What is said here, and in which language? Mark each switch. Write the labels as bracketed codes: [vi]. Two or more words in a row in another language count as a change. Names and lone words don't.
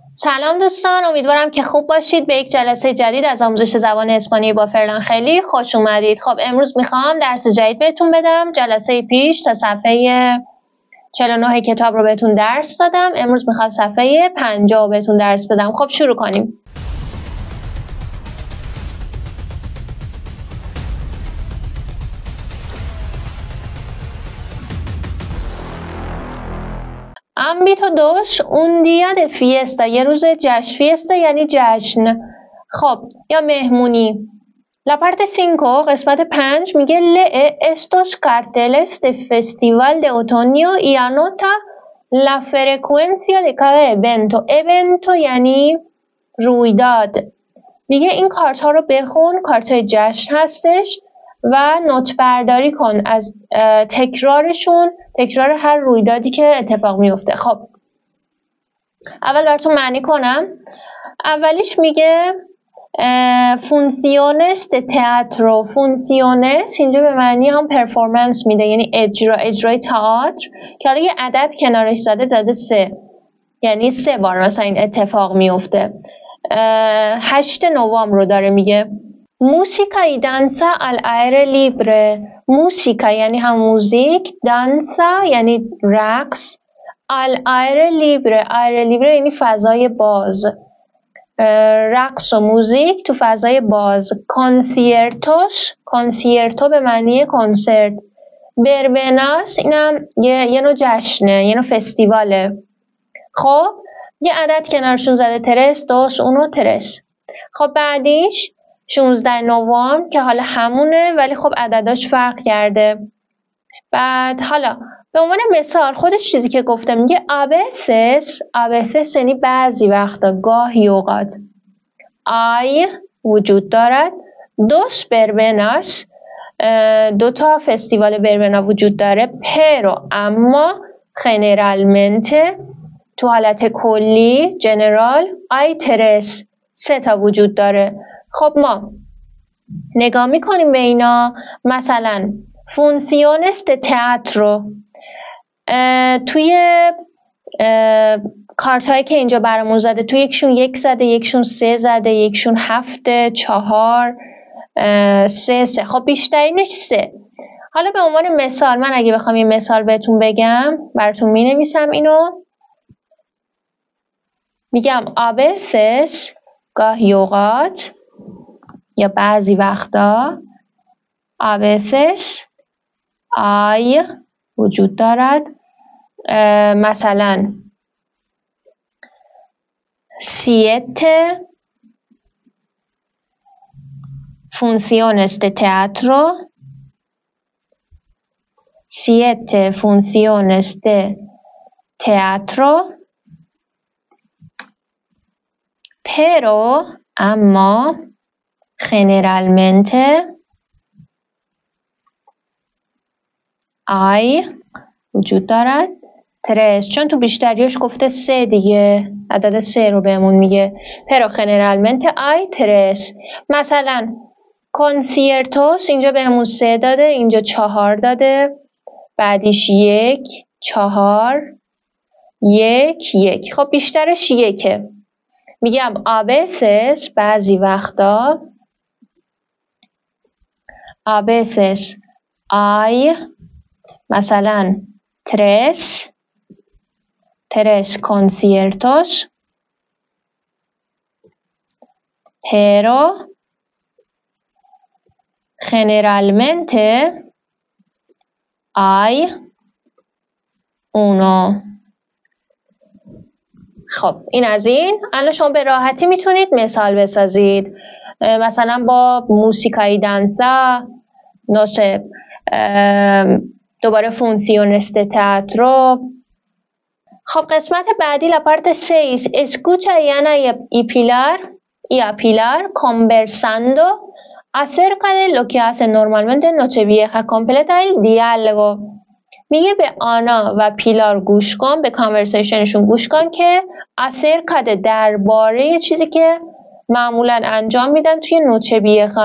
[fa] سلام دوستان، امیدوارم که خوب باشید. به یک جلسه جدید از آموزش زبان اسپانیایی با فرلان خیلی خوش اومدید. خب امروز میخوام درس جدید بهتون بدم. جلسه پیش تا صفحه 49 کتاب رو بهتون درس دادم. امروز میخوام صفحه 50 بهتون درس بدم. خب شروع کنیم. [es] Ámbito 2, un día de fiesta. [fa] یه روز جشن. fiesta یعنی جشن. خب یا مهمونی. [es] La parte 5, [fa] قسمت 5 میگه [es] lee estos carteles de festival de otoño y anota la frecuencia de cada evento. [fa] evento یعنی رویداد. میگه این کارت ها رو بخون، کارت های جشن هستش و نوت برداری کن از تکرارشون، تکرار هر رویدادی که اتفاق میفته. خب اول براتون معنی کنم. اولیش میگه [es] funciones de teatro. [fa] funciones اینجا به معنی هم پرفورمنس میده، یعنی اجرای تئاتر، که حالا یه عدد کنارش زده 3، یعنی 3 بار مثلا این اتفاق میفته. 8 نوامبر رو داره میگه. [es] موسیقا y danza al aire libre. [fa] موسیقا یعنی هم موزیک، danza یعنی رقص، [es] al aire libre. [fa] aire libre یعنی فضای باز، رقص و موزیک تو فضای باز. concierto به معنی کنسرت. بربناس اینم یه نوع جشنه، یه نوع فستیواله. خب یه عدد کنارشون زده، [es] tres, dos, uno, tres. [fa] خب بعدیش 16 نوامبر که حالا همونه ولی خب عدداش فرق کرده. بعد حالا به عنوان مثال خودش چیزی که گفته میگه a veces یعنی بعضی وقتا، گاهی اوقات. hay وجود دارد. [es] dos verbenas [fa] 2 تا فستیوال بربنا وجود داره. pero اما generalmente تو حالت کلی جنرال hay 3 تا وجود داره. خب ما نگاه میکنیم به اینا. مثلا [es] funciones de teatro [fa] توی کارت هایی که اینجا برامون زده، توی یکشون 1 زده، یکشون 3 زده، یکشون 7، 4، 3. خب بیشترینش 3. حالا به عنوان مثال من اگه بخوام یه مثال بهتون بگم براتون می نویسم اینو. میگم a veces گاهی اوقات یا بعضی وقتا، [es] a veces hay [fa] وجود دارد. [es] مثلا 7 funciones de teatro. 7 funciones de teatro. [fa] pero اما generalmente hay وجود دارد 3، چون تو بیشتریاش گفته 3 دیگه، عدد 3 رو بهمون میگه. [es] pero generalmente hay 3. [fa] مثلا conciertos اینجا بهمون 3 داده، اینجا 4 داده، بعدیش 1، 4، 1. خب بیشترش 1. میگم [es] a veces [fa] بعضی وقتا، [es] a veces hay مثلا 3 conciertos. pero generalmente hay 1. [fa] خب این از این. الان شما به راحتی میتونید مثال بسازید. مثلا با [es] música y danza, [fa] نوشه دوباره [es] funciones de teatro. [fa] خب قسمت بعدی [es] la parte 6 escucha a Ana y a Pilar conversando acerca de lo que hace normalmente en Nochevieja. completa el diálogo. [fa] میگه به آنا و پیلار گوش کن، به کانورسیشنشون گوش کن که [es] acerca de [fa] درباره چیزی که معمولا انجام میدن توی نوچه‌ویجا.